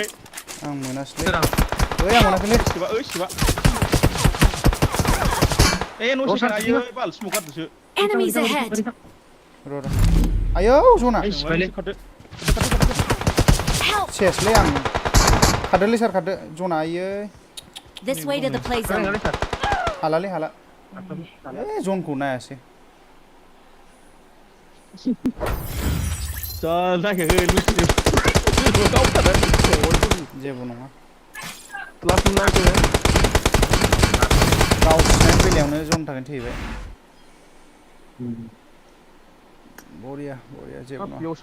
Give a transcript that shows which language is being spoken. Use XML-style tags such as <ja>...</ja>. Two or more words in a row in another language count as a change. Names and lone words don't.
<brx>आं मोनासैलै आं मोनाखैलै सिबा न' सेकेन्ड आयै बाल स्मक गारदोसो</brx> <en>Enemies ahead!</en> <brx>र' आयौ जना</brx> <en>Help!</en> <brx>सेसलै आं खारदोलै सार जना आयै</brx> <en>This way to the play zone.</en> <brx>हाला जनखौ नायासै जेबो नङा गावसिनायनि बेलायावनो जननि थाखायनो थैबाय बरिया जेबो नङा</brx>